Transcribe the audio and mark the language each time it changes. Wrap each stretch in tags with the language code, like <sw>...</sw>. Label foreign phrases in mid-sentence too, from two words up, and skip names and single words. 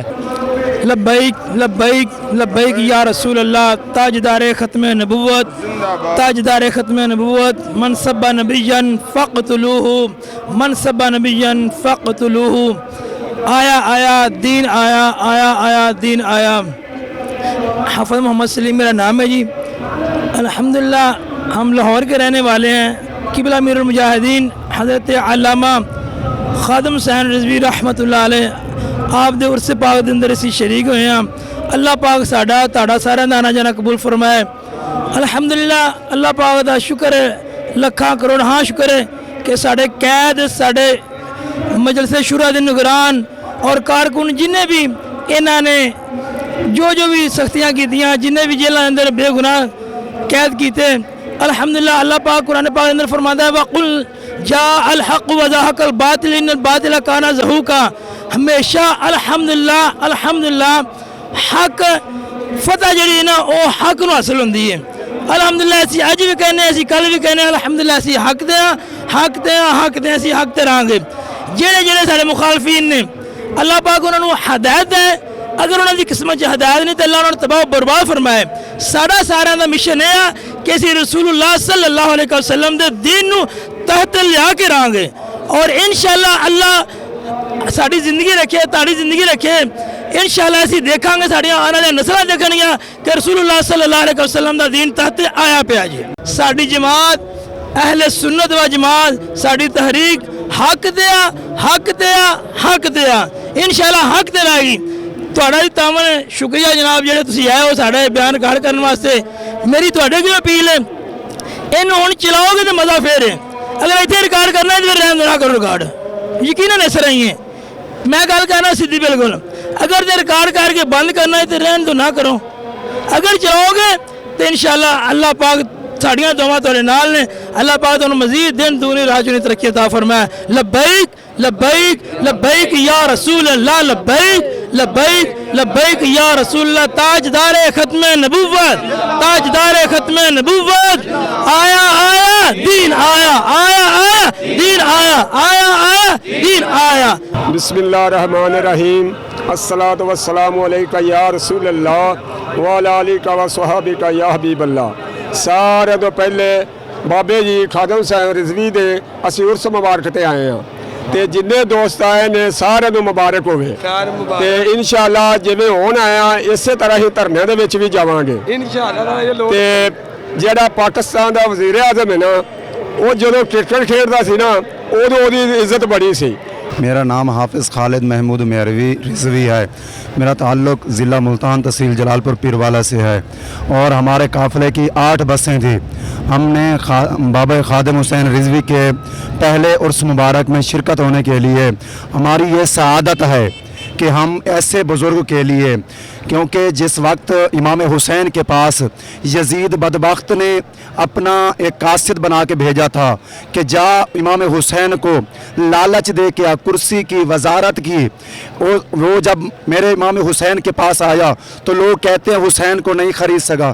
<ar>لبيك لبيك لبيك يا رسول الله,</ar> <ur>تاجدار ختم نبوت، تاجدار ختم نبوت,</ur> <ar>من سب نبيا فاقتلوه، من سب نبيا فاقتلوه.</ar> <ur>آیا آیا دین آیا، آیا آیا دین آیا. حافظ محمد سلیم میرا نام ہے جی۔ الحمدللہ ہم لاہور کے رہنے والے ہیں.</ur> <pa>قبلہ امیر المجاہدین حضرت علامہ خادم حسین رضوی</pa> <ar>رحمة الله عليه</ar> <pa>آپ دے عرس پاک دے اندر اسیں شریک ہوئے ہیں. اللہ پاک ساڈا تہاڈا ساریاں دا آنا جانا قبول فرمائے. الحمدللہ اللہ پاک دا شکر ہے، لکھاں کروڑ ہاں شکر ہے کہ ساڈے قید، ساڈے مجلس شوریٰ دے نگران اور کارکن جنہاں بھی انہاں نے جو بھی سختیاں کیتیاں، جنہاں بھی جیلوں کے اندر بے گناہ قید کیتے، الحمدللہ اللہ پاک قرآن پاک اندر فرماتا ہے</pa> <ar>وقل جاء الحق وزهق الباطل إن الباطل كان زهوقا.</ar> <pa>ہمیشہ الحمدللہ الحمدللہ حق فتح جی نا وہ حق نوں حاصل ہوندی ہے. الحمدللہ اسیں اج بھی کہنے، اسیں کل بھی کہنے، الحمدللہ اسیں حق دے حق دے حق دے اسیں حق تے رہانگے. جیڑے جیڑے ساڈے مخالفین نے اللہ پاک انہاں نوں ہدایت ہے، اگر انہوں نے کی قسمت چ ہدایت نہیں تو اللہ انہوں نے تباہ برباد فرمائے. ساڈا سارا کا مشن ہے کہ اسیں رسول اللہ</pa> <ar>صلى الله عليه وسلم</ar> <pa>دے دین نوں تحت لیا کے رہانگے، اور ان شاء اللہ اللہ ساڈی زندگی رکھے، تاڈی زندگی رکھے، ان شاء اللہ اسیں دیکھانگے، ساڈیاں آنے والیاں نسلاں دیکھنگیاں کہ رسول اللہ</pa> <ar>صلى الله عليه وسلم</ar> <pa>دا دین تحت آیا پیا جی. ساڈی جماعت اہل سنت و جماعت، ساڈی تحریک حق دیا حق دیا حق دیا، ان شاء اللہ حق تے رہے گی. تہاڈا بھی تامن شکریہ جناب جیڑے تسیں آئے ہو ساڈے بیان گڑھ کرنے واسطے. میری تہاڈے کی اپیل ہے، انہوں حن چلاؤگے تو مزہ فیر ہے. اگر اتھے ریکارڈ کرنا ہے تو فیر رہنے نہ کرو ریکارڈ، یقیناً اس طرح ہی ہے. میں گل کرنا سیدھی بالکل، اگر تو ریکارڈ کر کے بند کرنا ہے تو رہنے تو نہ کرو. اگر چلاؤگے تو ان شاء اللہ اللہ پاک ساڑیاں دعا تورے نال نے اللہ پاک تہانوں مزید دن دونی راہ چنی ترقی عطا فرمائے.</pa> <ar>لبيك لبيك لبيك يا رسول الله، لبيك لبيك لبيك يا رسول الله.</ar> <ur>تاجدار ختم نبوت، تاجدار ختم نبوت، آیا آیا دین آیا، آیا آیا دین آیا، آیا آیا دین آیا.</ur> <ar>بسم الله الرحمن الرحيم، الصلاة والسلام عليك يا رسول الله وعلى آلك وأصحابك يا حبيب الله.</ar> <pa>سارے تو پہلے بابے جی خادم صاحب رضوی دے اسی عرس مبارک تے آئے ہیں تے جنے دوست آئے نے سارے نوں مبارک ہووے تے ان شاء اللہ جویں حن آیا اسے طرح ہی دھرنے دے وچ بھی جاوانگے ان شاء اللہ. تے جیڑا پاکستان دا وزیر اعظم ہے نا، او جدوں کرکٹ کھیڈدا سی نا اودوں اودی عزت بڑی سی.</pa> <ur>میرا نام حافظ خالد محمود میروی رضوی ہے. میرا تعلق ضلع ملتان تحصیل جلالپور پیروالا سے ہے اور ہمارے قافلے کی 8 بسیں تھی. ہم نے بابا خادم حسین رضوی کے پہلے عرس مبارک میں شرکت ہونے کے لیے، ہماری یہ سعادت ہے کہ ہم ایسے بزرگ کے لیے، کیونکہ جس وقت امام حسین کے پاس یزید بدبخت نے اپنا ایک قاصد بنا کے بھیجا تھا کہ جا امام حسین کو لالچ دے کے کرسی کی وزارت کی، وہ جب میرے امام حسین کے پاس آیا تو لوگ کہتے ہیں حسین کو نہیں خرید سکا.</ur>